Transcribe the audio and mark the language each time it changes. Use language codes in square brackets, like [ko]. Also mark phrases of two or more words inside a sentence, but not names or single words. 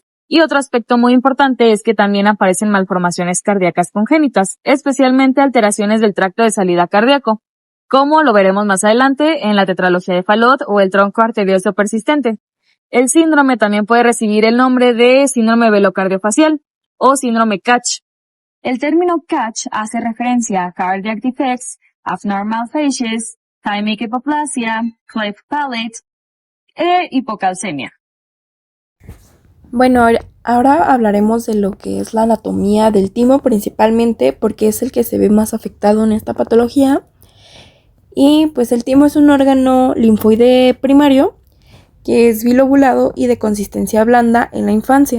[es] Y otro aspecto muy importante es que también aparecen malformaciones cardíacas congénitas, especialmente alteraciones del tracto de salida cardíaco, como lo veremos más adelante en la tetralogía de Fallot o el tronco arterioso persistente. El síndrome también puede recibir el nombre de síndrome velocardiofacial o síndrome CACH. El término CACH hace referencia a [en] cardiac defects, abnormal facies, thymic hypoplasia, cleft palate [es] e hipocalcemia. Bueno, ahora hablaremos de lo que es la anatomía del timo principalmente, porque es el que se ve más afectado en esta patología. Y pues el timo es un órgano linfoide primario que es bilobulado y de consistencia blanda en la infancia.